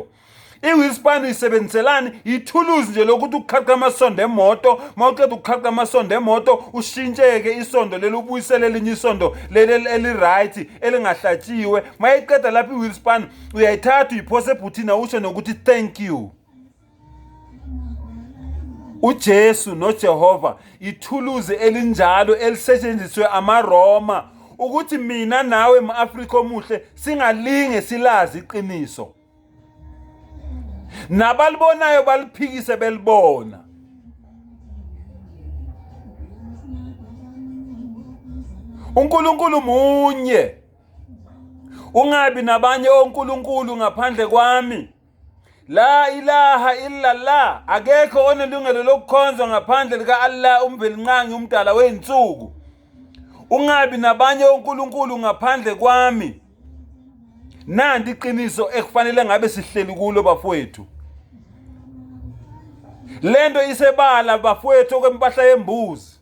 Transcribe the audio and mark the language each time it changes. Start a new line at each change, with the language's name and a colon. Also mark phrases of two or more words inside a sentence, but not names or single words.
Zulu: iWheelspan uyisebenziselani? Ithuluzi nje lokuthi ukukhaqa amasondo emoto, mawuqeda ukukhaqa amasondo emoto ushintsheke isondo leli ubuyisele elinye isondo leli eli-right elingahlatshiwe. Mayiqeda lapha iWheelspan uyayithatha uyiphose ebhuthini usho nokuthi
English: thank you.
Zulu: uJesu noJehova ithuluzi elinjalo elisetshenziswe ama-Roma ukuthi mina nawe ma-Afrika omuhle singalinge silazi iqiniso. Nabalibonayo baliphikise belibona. uNkulunkulu munye, ungabi nabanye onkulunkulu ngaphandle kwami.
Arabic: لا إله إلا الله,
Zulu: akekho onelungelo lokukhonzwa ngaphandle lika Allah umvelinqangi umdala wey'nsuku. Ungabi nabanye onkulunkulu ngaphandle kwami. Nanti iqiniso ekufanele ngabe sihleli kulo bafowethu. Lento isebala bafowethu okwempahla yembuzi.